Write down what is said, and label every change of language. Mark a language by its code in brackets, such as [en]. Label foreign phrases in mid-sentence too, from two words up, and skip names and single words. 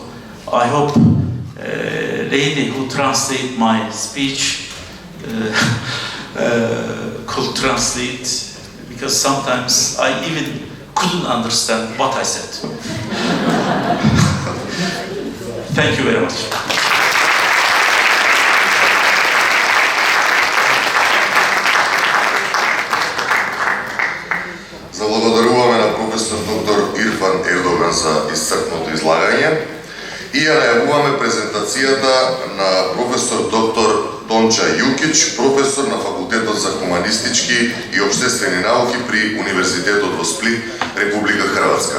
[en] I hope lady who translate my speech could translate, because sometimes I even couldn't understand what I said. Thank you very much. [mk] Заблагодаруваме на професор доктор Ирфан Ердоган за исцрпното излагање и ја најавуваме презентацијата на професор доктор Тонча Јукич, професор на Факултетот за хуманистички и општествени науки при Универзитетот во Сплит, Република Хрватска.